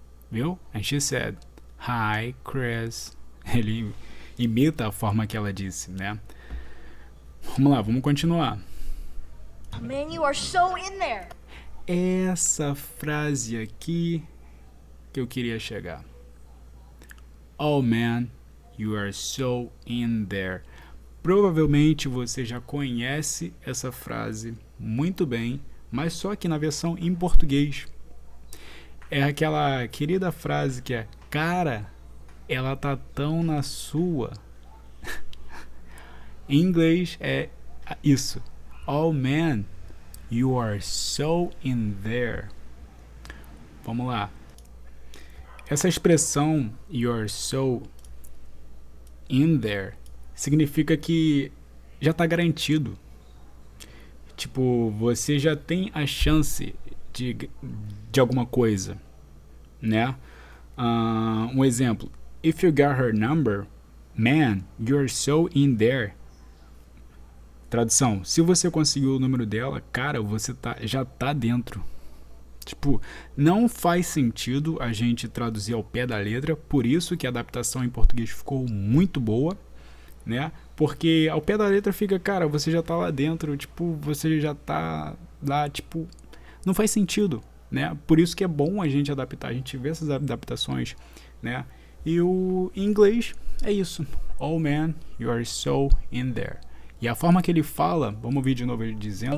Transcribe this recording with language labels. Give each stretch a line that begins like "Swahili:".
English: Viu? And she said, hi, Chris.
Portuguese: Ele imita a forma que ela disse, né? Vamos lá, vamos continuar.
English: Man, you are so in there.
Portuguese: Essa frase aqui que eu queria chegar.
English: Oh man, you are so in there.
Portuguese: Provavelmente você já conhece essa frase muito bem, mas só que na versão em português. É aquela querida frase que é, cara, ela tá tão na sua. Em inglês é isso.
English: Oh man, you are so in there.
Portuguese: Vamos lá. Essa expressão
English: you're so in there
Portuguese: significa que já está garantido. Tipo, você já tem a chance de alguma coisa, né? Um exemplo.
English: If you got her number, man, you're so in there.
Portuguese: Tradução. Se você conseguiu o número dela, cara, você já tá dentro. Tipo, não faz sentido a gente traduzir ao pé da letra, por isso que a adaptação em português ficou muito boa, né? Porque ao pé da letra fica, cara, você já tá lá dentro, tipo, você já tá lá, tipo, não faz sentido, né? Por isso que é bom a gente adaptar, a gente vê essas adaptações, né? E o em inglês é isso.
English: Oh man, you are so in there.
Portuguese: E a forma que ele fala, vamos ouvir de novo ele dizendo.